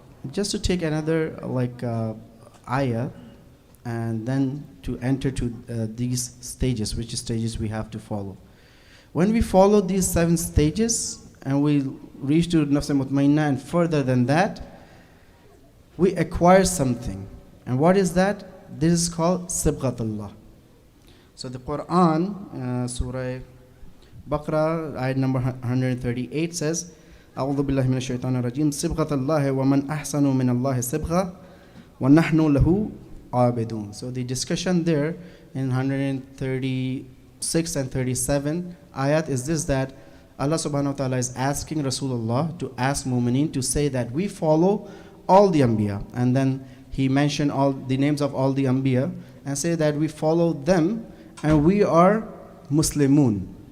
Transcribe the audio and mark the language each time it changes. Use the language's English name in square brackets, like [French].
[English] Just to take another ayah, and then to enter to these stages, which stages we have to follow. When we follow these 7 stages and we reach to Nafs Mutmainna and further than that, we acquire something. And what is that? This is called Sibghatullah. So the Quran, Surah Baqarah, ayat number 138 says, [Arabic] أعوذ بالله من الشيطان الرجيم صبغة الله ومن أحسن من الله صبغة ونحن له عابدون. [English] So the discussion there in 136 and 37 ayat is this, that Allah subhanahu wa ta'ala is asking Rasulullah to ask Mu'mineen to say that we follow all the Anbiya, and then he mentioned all the names of all the Anbiya and say that we follow them and we are Muslimun.